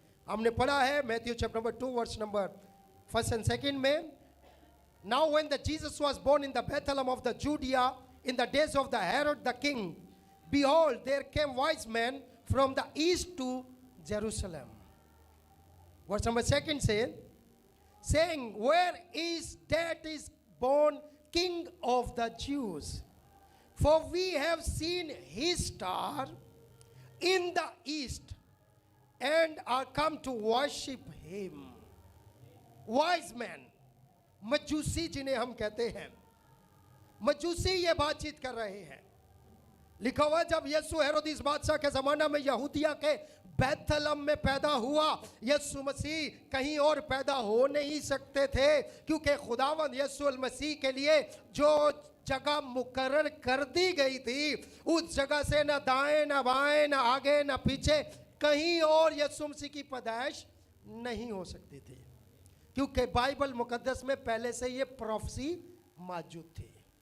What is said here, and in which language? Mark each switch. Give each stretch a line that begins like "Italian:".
Hindi: हमने पढ़ा है
English: Matthew chapter number 2 verse number 1 and 2 में, now when the Jesus was born in the Bethlehem of the Judea in the days of the Herod the king, behold there came wise men from the east to Jerusalem. Verse number 2 saying, where is that is born King of the Jews? For we have seen his star in the east and are come to worship him. Wise men,
Hindi: मजूसी जिन्हें हम कहते हैं, मजूसी ये बातचीत कर रहे हैं। लिखा हुआ जब यीशु हेरोदिस बादशाह के ज़माना में यहूदिया के बेथलेhem में पैदा हुआ, यीशु मसीह कहीं और पैदा हो नहीं सकते थे, क्योंकि खुदावंद यीशु मसीह के लिए जो जगह मुकर्रर कर दी गई थी उस जगह से न दाएं न बाएं न आगे न पीछे कहीं और यीशु मसीह की पैदाइश नहीं हो सकती थी, क्योंकि बाइबल मुकद्दस में पहले से ये प्रोफेसी मौजूद थी।